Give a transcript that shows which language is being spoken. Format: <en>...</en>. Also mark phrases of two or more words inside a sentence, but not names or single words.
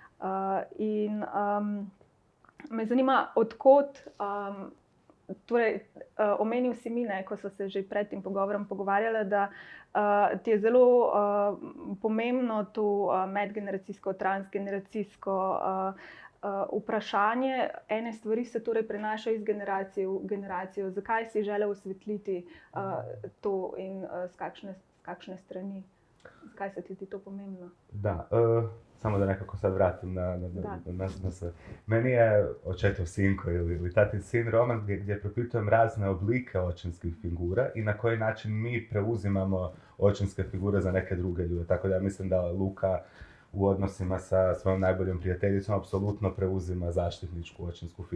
<sl>In me zanima, odkot, torej omenil si mi, ko so se že pred tem pogovorom pogovarjala, da ti je zelo pomembno to medgeneracijsko, transgeneracijsko vprašanje. Ene stvari se torej prenašajo iz generacije v generacijo. Zakaj si želel osvetliti to in z kakšne strani? Zakaj se ti to pomembno?</sl> <hr>Da, samo da nekako sad vratim na sve. Meni je Očetov sinko ili Tatin sin roman gdje propitujem razne oblike očinskih figura i na koji način mi preuzimamo očinske figure za neke druge ljude. Tako da ja mislim da Luka u odnosima sa svojom najboljom prijateljicom apsolutno preuzima zaštitničku očinsku figuru.</hr>